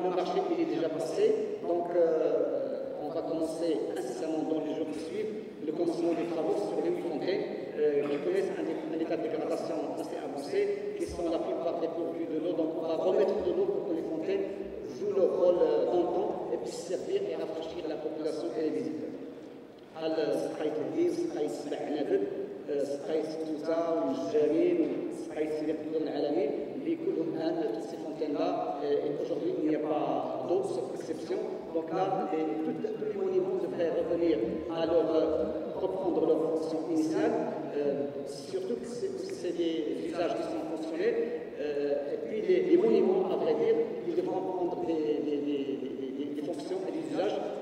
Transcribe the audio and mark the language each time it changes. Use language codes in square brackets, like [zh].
[fr] Le marché, il est déjà passé, donc on va commencer incessamment dans les jours qui suivent le commencement des travaux sur les 8 fontaines qui connaissent un état de dégradation assez avancé, qui sont la plupart dépourvues de l'eau. Donc on va remettre de l'eau pour que les fontaines jouent leur rôle d'antan et puissent servir et rafraîchir la population et les visiteurs. [ar] سقاية الدين، سقاية سبع عنابد، سقاية توتا والجامين، سقاية سيدي قطب العالمين, اللي كلهم الآن [fr] toutes ces fontaines-là. Et aujourd'hui, il n'y a pas d'eau, sauf exception. Donc là, tous les monuments devraient revenir à reprendre leur fonction initiale, surtout que c'est des usages qui sont fonctionnels. Et puis les monuments, à vrai dire, ils devront prendre des fonctions et des usages.